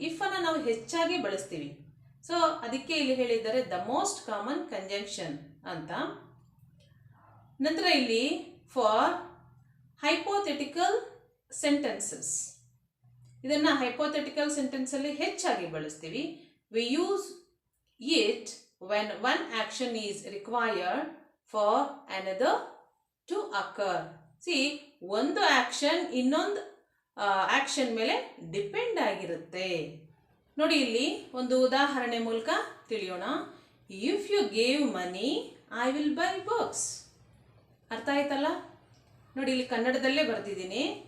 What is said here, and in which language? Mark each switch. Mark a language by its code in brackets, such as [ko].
[kn] If ಅನ್ನು ನಾವು ಹೆಚ್ಚಾಗಿ ಬಳಸ್ತೀವಿ, ಸೊ ಅದಕ್ಕೆ ಇಲ್ಲಿ ಹೇಳಿದ್ದಾರೆ [en] the most common conjunction [kn] ಅಂತ. ನಂತರ ಇಲ್ಲಿ [en] for hypothetical sentences, [kn] ಇದನ್ನು ಹೈಪೋಥೆಟಿಕಲ್ ಸೆಂಟೆನ್ಸಲ್ಲಿ ಹೆಚ್ಚಾಗಿ ಬಳಸ್ತೀವಿ. [en] We use it when one action is required for another to occur. See, [kn] ಒಂದು ಆಕ್ಷನ್ ಇನ್ನೊಂದು ಆಕ್ಷನ್ ಮೇಲೆ ಡಿಪೆಂಡ್ ಆಗಿರುತ್ತೆ. ನೋಡಿ, ಇಲ್ಲಿ ಒಂದು ಉದಾಹರಣೆ ಮೂಲಕ ತಿಳಿಯೋಣ. [en] If you gave money I will buy books. [kn] ಅರ್ಥ ಆಯ್ತಲ್ಲ? ನೋಡಿ, ಇಲ್ಲಿ ಕನ್ನಡದಲ್ಲೇ ಬರ್ತಿದ್ದೀನಿ.